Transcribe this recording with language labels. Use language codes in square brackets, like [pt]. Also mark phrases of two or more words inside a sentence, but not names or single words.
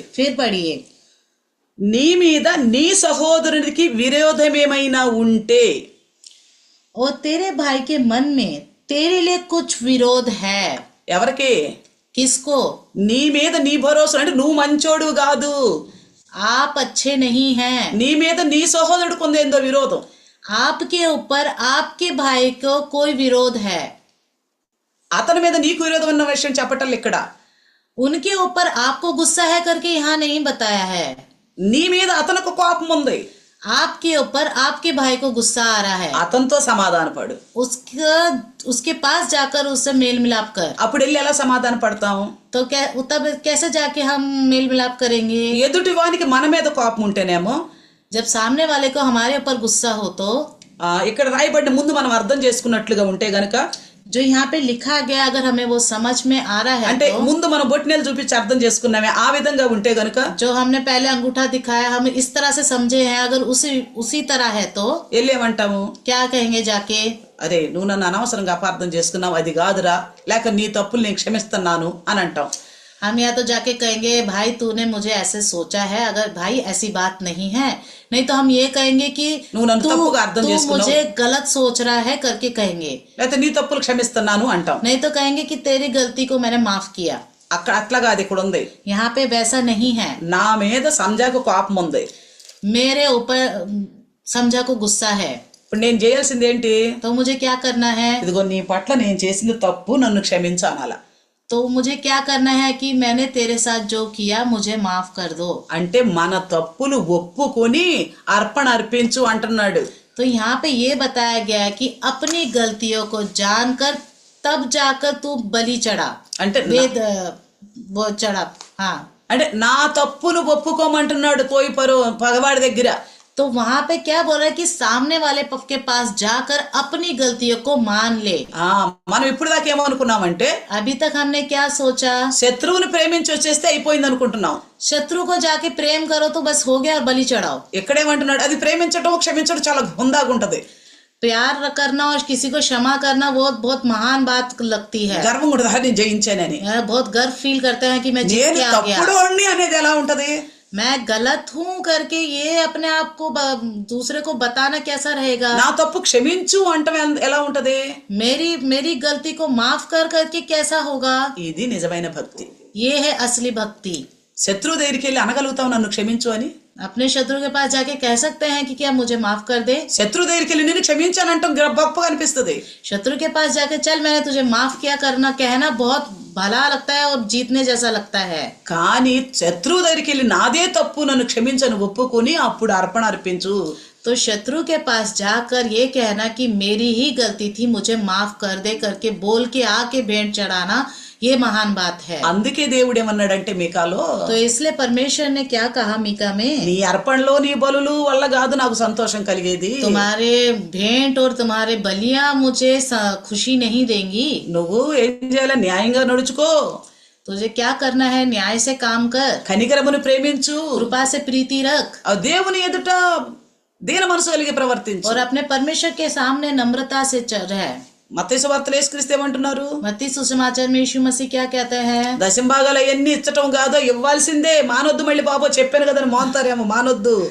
[hi] फिर पढ़िए. [te] నీ మీద నీ సహోదరునికి విరోధమేమైనా ఉంటే, [hi] और तेरे भाई के मन में तेरे लिए कुछ विरोध है. [te] ఎవరికి? [hi] किसको? [te] నీ మీద నీ భరోసా అంటే నువ్వు మంచోడు కాదు, [hi] आप अच्छे नहीं हैं. [te] నీ మీద నీ సహోదరుడికి ఉందేందో విరోధం. [hi] आपके ऊपर आपके भाई को कोई विरोध है. [te] అతని మీద నీకు విరోధం ఉన్న విషయం చెప్పటం ఇక్కడ. [hi] उनके ऊपर आपको गुस्सा है करके यहाँ नहीं बताया है. [te] నీ మీద అతనికి కోపం ఉంది, [hi] आपके ऊपर आपके भाई को गुस्सा आ रहा है, [te] అతనితో సమాధాన పడు. [hi] उसके पास जाकर उससे मेल मिलाप कर. [te] అప్పుడు వెళ్ళి ఎలా సమాధాన పడతాం? [hi] तो तब कैसे जाके हम मेल मिलाप करेंगे? [te] ఎదుటి వానికి మన మీద కోపం ఉంటేనేమో, [hi] जब सामने वाले को हमारे ऊपर गुस्सा हो तो [te] ఇక్కడ రాయబడిన ముందు మనం అర్థం చేసుకున్నట్లుగా ఉంటే గనక, [hi] जो यहाँ पे लिखा गया अगर हमें वो समझ में आ रहा है [te] అంటే [hi] तो, [te] ముందు మనం బొట్టినేలు చూపించి అర్థం చేసుకున్నామే ఆ విధంగా ఉంటే గనక, [hi] जो हमने पहले अंगूठा दिखाया हम इस तरह से समझे हैं, अगर उसी तरह है तो [te] వెళ్ళేమంటాము? [hi] क्या कहेंगे जाके? [te] అరే నువ్వు నన్ను అనవసరంగా అపార్థం చేసుకున్నావు, అది కాదురా, లేక నీ తప్పులు నేను క్షమిస్తున్నాను అని అంటాం. [hi] हम या तो जाके कहेंगे भाई तूने मुझे ऐसे सोचा है, अगर भाई ऐसी बात नहीं है. नहीं तो हम ये कहेंगे कि तू मुझे गलत सोच रहा है करके कहेंगे. [te] లేకపోతే నీ తప్పులు క్షమిస్తున్నాను అంటాం. [hi] नहीं तो कहेंगे कि तेरी गलती को मैंने माफ किया. [te] అక్కడ అట్లాగా అది ఇక్కడ ఉంది. [hi] यहाँ पे वैसा नहीं है. [te] నా మీద సంజాకు కోపం ఉంది, [hi] मेरे ऊपर समझा को गुस्सा है, [te] ఇప్పుడు నేను చేయాల్సింది ఏంటి? [hi] तो मुझे क्या करना है? [te] ఇదిగో నీ పట్ల నేను చేసింది తప్పు, నన్ను క్షమించు అనాలా. [hi] तो मुझे क्या करना है कि मैंने तेरे साथ जो किया मुझे माफ कर दो. [te] అంటే మన తప్పులు ఒప్పుకొని అర్పణ అర్పించు అంటున్నాడు. [hi] तो यहाँ पे ये बताया गया है कि अपनी गलतियों को जानकर तब जाकर तू बलि चढ़ा, [te] అంటే [hi] वेद वो चढ़ा. हाँ, [te] అంటే నా తప్పులు ఒప్పుకోమంటున్నాడు పోయి పగవాడి దగ్గర. [hi] तो वहां पे क्या बोल रहा है कि सामने वाले के पास जाकर अपनी गलतियों को मान ले. [te] మనం ఇప్పుడు దాకా ఏమనుకున్నామంటే, [hi] अभी तक हमने क्या सोचा? [te] శత్రువుని ప్రేమించి వచ్చేస్తే అయిపోయింది అనుకుంటున్నాం. [hi] शत्रु को जाके प्रेम करो तो बस हो गया और बलि चढ़ाओ. [te] ఎక్కడేమంటున్నాడు? అది ప్రేమించడం క్షమించడం చాలా హుందాగా ఉంటది, [hi] प्यार करना और किसी को क्षमा करना वो बहुत महान बात लगती है. [te] గర్వం ఉంటుంది, నేను జయించానని. [hi] बहुत गर्व फील करते हैं कि मैं जीत [te] నేను [hi] के आ गया, [te] తప్పుడు వాడిని అనేది ఎలా ఉంటది? [hi] मैं गलत हूँ करके ये अपने आप को दूसरे को बताना कैसा रहेगा? [te] నా తప్పు క్షమించు అంటే ఎలా ఉంటది? [hi] मेरी गलती को माफ कर करके कैसा होगा? [te] ఇది నిజమైన భక్తి. [hi] ये है असली भक्ति. [te] శత్రువు దగ్గరికి వెళ్ళి అనగలుగుతావు నన్ను క్షమించు అని? [hi] अपने शत्रु के पास जाके कह सकते हैं कि क्या मुझे माफ कर दे। [te] శత్రు దగ్గరికి వెళ్ళి నేను క్షమించానంటాం గొప్పగా అనిపిస్తుంది. [hi] शत्रु के पास जाके चल मैंने तुझे माफ किया करना कहना बहुत भला लगता है और जीतने जैसा लगता है। [te] కానీ శత్రువు దగ్గరికి వెళ్ళి నాదే తప్పు నన్ను క్షమించను ఒప్పుకొని అప్పుడు అర్పణ అర్పించు. [hi] तो शत्रु के पास जाकर ये कहना कि मेरी ही गलती थी मुझे माफ कर दे करके बोल के आके भेंट चढ़ाना ये महान बात है। [te] అందుకే దేవుడు ఏమన్నాడంటే మీకాలో, [hi] तो इसलिए परमेश्वर ने क्या कहा मीका में, [te] నీ అర్పణలో నీ బలులు వల్ల కాదు నాకు సంతోషం కలిగేది, [hi] तुम्हारे भेंट और तुम्हारे बलियां मुझे खुशी नहीं देंगी। [te] నువ్వు ఏం చేయాలి, న్యాయంగా నడుచుకో, [hi] तुझे क्या करना है, न्याय से काम कर, [te] కనికరమును ప్రేమించు, [hi] कृपा से प्रीति रख [te] ఆ దేవుని ఎదుట దీన మనసు కలిగి ప్రవర్తించు. [hi] और अपने परमेश्वर के सामने नम्रता से रह। [te] మత్తయి సువార్తలో యేసుక్రీస్తు ఏమంటున్నారు, [hi] मत्ती सुसमाचार में यीशु मसीह क्या कहते हैं, [te] దశంభాగాలు అవన్నీ ఇచ్చటం కాదో ఇవ్వాల్సిందే, మానొద్దు, మళ్ళీ బాబో చెప్పాను కదా మోంతారేమో, మానొద్దు.